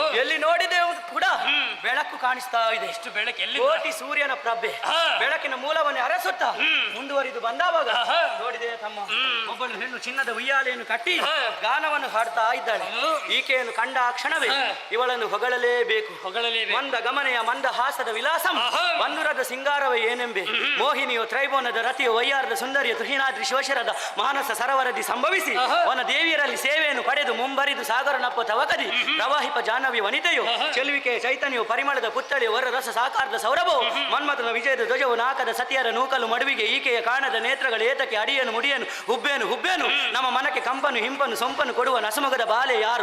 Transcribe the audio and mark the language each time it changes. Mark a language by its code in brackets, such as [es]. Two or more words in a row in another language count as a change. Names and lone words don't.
[kn] ಎಲ್ಲಿ ನೋಡಿದೆವು ಕೂಡ ಬೆಳಕು ಕಾಣಿಸ್ತಾ ಇದೆ. ಎಷ್ಟು ಬೆಳಕು ಎಲ್ಲಿ ಕೋಟಿ ಸೂರ್ಯನ ಪ್ರಭೆ ಬೆಳಕಿನ ಮೂಲವನ್ನು ಅರಸುತ್ತಾ ಮುಂದುವರಿದು ಬಂದಾವಾಗ ನೋಡಿದೆಯ ತಮ್ಮ, ಒಬ್ಬಳು ಹೆಣ್ಣು ಚಿನ್ನದ ಉಯ್ಯಾಲೆಯನ್ನು ಕಟ್ಟಿ ಗಾನವನ್ನು ಹಾಡ್ತಾ ಇದ್ದಾಳೆ. ಈಕೆಯನ್ನು ಕಂಡ ಆ ಕ್ಷಣವೇ ಇವಳನ್ನು ಹೊಗಳಲೇಬೇಕು. ಮಂದ ಗಮನೆಯ ಮಂದ ಹಾಸದ ವಿಲಾಸಂ ಬಂದುರದ ಸಿಂಗಾರವೇ ಏನೆಂಬೆ. ಮೋಹಿನಿಯು ತ್ರೈಬೋನದ ರತಿಯು ವಯ್ಯಾರದ ಸುಂದರಿಯ ತುಹಿನಾದ್ರಿ ಶಿವಶರದ ಮಾನಸ ಸರವರದಿ ಸಂಭವಿಸಿ ವನ ದೇವಿಯರಲ್ಲಿ ಸೇವೆಯನ್ನು ಪಡೆದು ಮುಂಬರಿದು ಸಾಗರನಪ್ಪ ತವಕದಿ ಪ್ರವಾಹಿಪ ಜಾಹ್ನವಿ ವನಿತೆಯು ಚೆಲುವಿಕೆಯ ಚೈತನ್ಯವು ಪರಿಮಳದ ಪುತ್ತಳಿಯ ವರ ರಸ ಸಾಕಾರದ ಸೌರಭವು ಮನ್ಮಥನ ವಿಜಯದ ಧ್ವಜವು ನಾಕದ ಸತಿಯರ ನೂಕಲು ಮಡುವಿಗೆ ಈಕೆಯ ಕಾಣದ ನೇತ್ರಗಳ ಏತಕ್ಕೆ ಅಡಿಯನ್ನು ಮುಡಿಯನು ಹುಬ್ಬೇನು ನಮ್ಮ ಮನಕ್ಕೆ ಕಂಪನು ಹಿಂಪನು ಸೊಂಪನು ಕೊಡುವ ನಸುಮಗದ ಬಾಲೆ ಯಾರು.